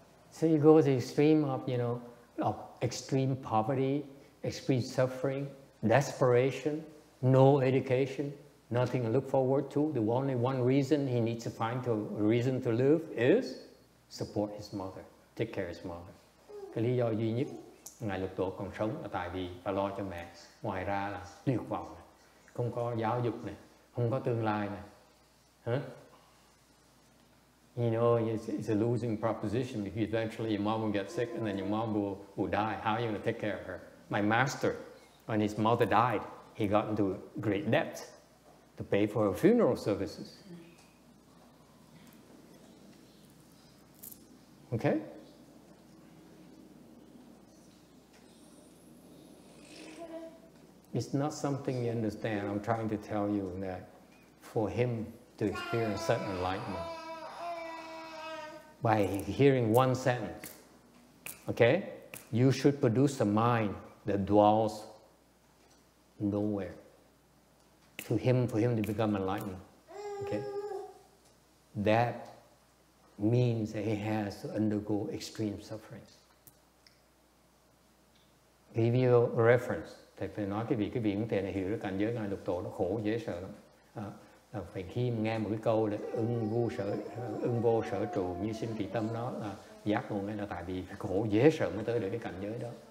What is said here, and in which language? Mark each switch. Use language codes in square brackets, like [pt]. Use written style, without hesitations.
[en] So you go to the extreme of extreme poverty, extreme suffering, desperation, no education, nothing to look forward to. The only one reason he needs to find a reason to live is support his mother, take care of his mother. [vi] Cái lý do duy nhất ngài Lục Tổ còn sống là tại vì phải lo cho mẹ. Ngoài ra là tuyệt vọng này, không có giáo dục này, không có tương lai này. [en] You know, it's a losing proposition because eventually your mom will get sick and then your mom will die. How are you going to take care of her? My master, when his mother died, he got into great debt to pay for her funeral services. Okay? It's not something you understand. I'm trying to tell you that for him to experience such enlightenment, by hearing one sentence, okay, you should produce a mind that dwells nowhere. For him to become enlightened, okay, that means that he has to undergo extreme sufferings. Give you a reference. [vi] Thầy phải nói cái vị cũng thể này hiểu được cảnh giới ngài lục tổ nó khổ dễ sợ lắm. Phải khi nghe một cái câu là ưng vô sở trụ như sinh kỳ tâm, nó là giác ngộ, là tại vì khổ dễ sợ mới tới được cái cảnh giới đó.